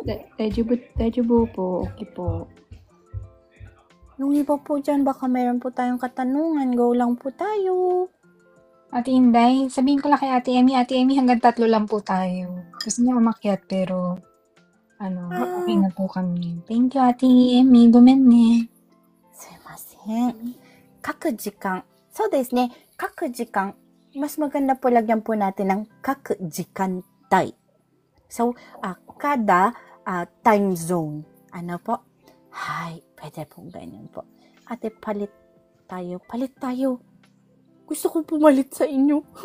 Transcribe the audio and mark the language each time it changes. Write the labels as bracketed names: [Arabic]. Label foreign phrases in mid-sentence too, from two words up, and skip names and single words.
[Filipino] Daijoubu po. Okay po. Yung iba po dyan, baka meron po tayong katanungan. Go lang po tayo. Ate Inday, sabihin ko lang kay Ate Emmy hanggang 3 lang po tayo. Gusto niya umakyat pero okay na po kami. [English] Thank you, Ate Emmy. [Filipino] Gumenne. [Japanese] すみません。各時間. そうですね、各時間. [Filipino] Mas maganda po lagyan po natin ng [Japanese] 各時間帯. [Filipino] So, kada [English] time zone. [Filipino] Ano po? Hay, pwede pong ganyan po. Ate, palit tayo. Gusto kong pumalit sa inyo.